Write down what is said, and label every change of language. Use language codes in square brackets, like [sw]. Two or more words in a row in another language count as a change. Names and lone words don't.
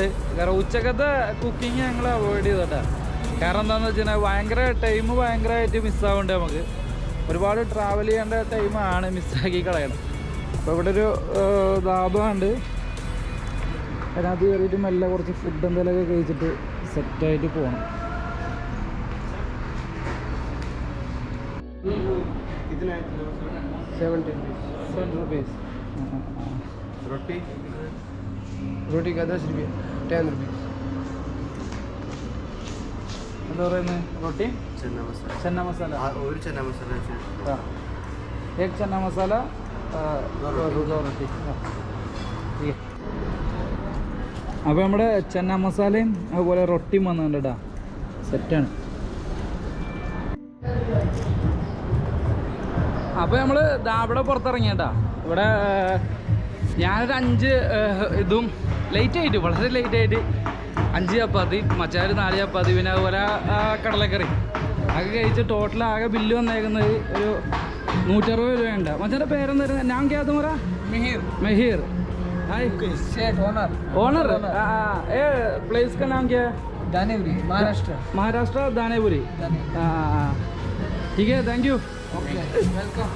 [ml] കാരണം ഉച്ചക്കത്തെ കുക്കിങ് ഞങ്ങൾ അവോയ്ഡ് ചെയ്തിട്ടാ. കാരണം എന്താണെന്ന് വെച്ച് കഴിഞ്ഞാൽ ഭയങ്കരമായിട്ട് മിസ്സാവുന്നുണ്ട്. നമുക്ക് ഒരുപാട് ട്രാവൽ ചെയ്യേണ്ട ടൈമാണ് മിസ്സാക്കി കളയണം. അപ്പോൾ ഇവിടെ ഒരു ധാബയുണ്ട്, അതിനകത്ത് കയറിയിട്ട് മെല്ലെ കുറച്ച് ഫുഡ് എന്തെങ്കിലുമൊക്കെ കഴിച്ചിട്ട് സെറ്റായിട്ട് പോകണം. [hi] कितना है? 70 रुपीस. रोटी का 10 रुपये, 10 रुपीस. [ml] എന്താ പറയുന്നത്? റൊട്ടി ചന്ന മസാല, ഒരു ചന്ന മസാല, [hi] एक चना मसाला, 2 റൊട്ടി. [ml] അപ്പോൾ നമ്മുടെ ചന്ന മസാലയും അതുപോലെ റൊട്ടിയും വന്നിട്ടുണ്ട് കേട്ടോ, സെറ്റാണ്. അപ്പോൾ നമ്മൾ ഇവിടെ പുറത്തിറങ്ങിയേട്ടാ. ഇവിടെ ഞാനൊരു 5 ഇതും ലേറ്റായിട്ട്, വളരെ ലേറ്റായിട്ട് 5 ചപ്പാത്തി, മച്ചാർ 4 ചപ്പാത്തി, പിന്നെ അതുപോലെ കടലക്കറി ഒക്കെ കഴിച്ച് ടോട്ടൽ ആകെ ബില്ല് വന്നേക്കുന്നത് ഒരു 160 രൂപയുണ്ട്. മച്ചാൻ്റെ പേരെന്തായിരുന്നു? ഞാൻ ക്യാത്ത് പറ. മെഹീർ. [en] owner place [hi] का नाम क्या है? दानेपुरी, महाराष्ट्र दानेपुरी. ठीक है, [en] thank you. [hi] वेलकम.